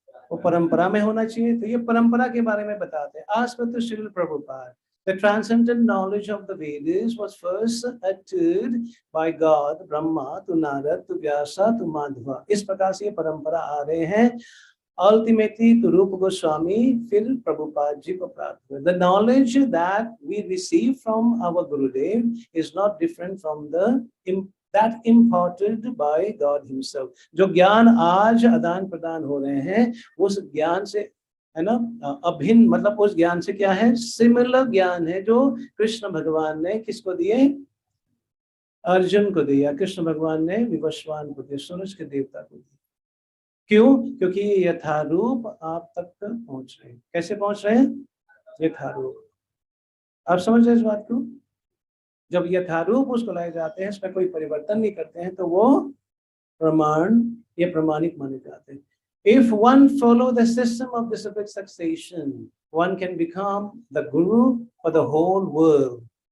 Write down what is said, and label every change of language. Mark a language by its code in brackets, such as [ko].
[hi] वो परंपरा में होना चाहिए। तो ये परंपरा के बारे में बताते हैं। आज पर तो [en] Srila Prabhupada, the transcendent knowledge of the Vedas was first uttered by God, Brahma to Narad to Vyasa to Madhva। [hi] इस प्रकार से ये परंपरा आ रहे हैं। [en] Ultimately to Rupa Goswami, [hi] फिर प्रभुपाद जी को प्राप्त हुए। [en] The knowledge that we receive from our Gurudev is not different from that imparted by God himself। [hi] जो ज्ञान आज आदान प्रदान हो रहे हैं, उस ज्ञान से है ना अभिन्न, मतलब उस ज्ञान से क्या है? सिमिलर ज्ञान है जो कृष्ण भगवान ने किसको दिए? अर्जुन को दिया। कृष्ण भगवान ने विवस्वान को दिया, सूरज के देवता को दिया। क्यों? क्योंकि ये यथारूप आप तक पहुंच रहे हैं। कैसे पहुंच रहे हैं? यथारूप। आप समझ रहे इस बात को? जब यथारूप उसको लाए जाते हैं, इसमें कोई परिवर्तन नहीं करते हैं, तो वो प्रमाण, ये प्रमाणिक माने जाते हैं। [en] If one follow the system of disciplic succession, one can become the guru for the whole world.